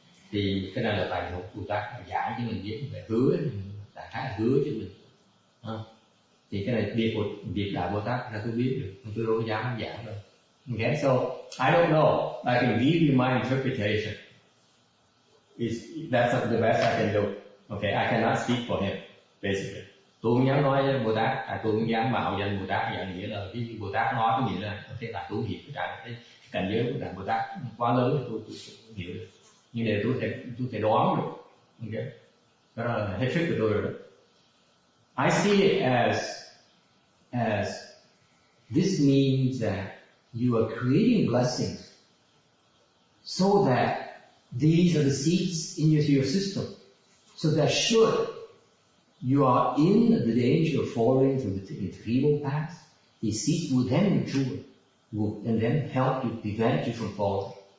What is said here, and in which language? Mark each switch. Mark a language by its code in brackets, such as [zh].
[vi] Thì cái này là bài học Bồ Tát giảng cho mình biết về hứa, đại khái là hứa cho mình. Thì cái này việc Đại Bồ Tát là tôi biết được, tôi đâu có dám giảng đâu. [en] Okay, so I don't know. I can give you my interpretation. That's the best I can do. Okay, I cannot speak for him, basically. [vi] Tôi không dám nói với Bồ Tát, tôi không dám mạo danh Bồ Tát, dạng nghĩa là cái Bồ Tát nói có nghĩa là thế là tôi hiểu cái cảnh giới của Đại Bồ Tát quá lớn thì tôi không hiểu được. Nhưng để tôi thể đoán được. Okay, đó là hết sức của tôi rồi đó. [en] I see it as this means that you are creating blessings so that these are the seeds in your system, so that should you are in the danger of falling to the threefold path, these seeds will then mature, and then help you, prevent you from falling.